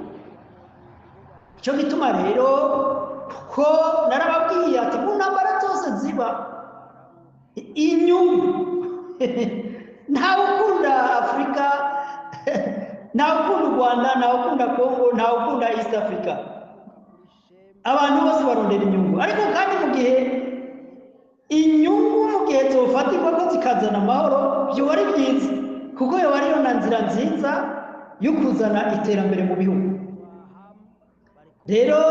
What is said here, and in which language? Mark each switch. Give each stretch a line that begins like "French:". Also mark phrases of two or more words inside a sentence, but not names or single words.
Rundi: Icyo gituma rero ko narababwiye ati mu ntambara zose ziba inyungu ntawe ukunda Afurika, ntawe ukunda u Rwanda, ntawe ukunda Congo, ntawe ukunda East Africa. Abantu bose barondera inyungu, ariko kandi mu gihe inyungu mu gihe zofatirwa ko zikazana amahoro byoba ari byiza, kuko yoba ariyo nzira nziza yo kuzana iterambere mu bihugu.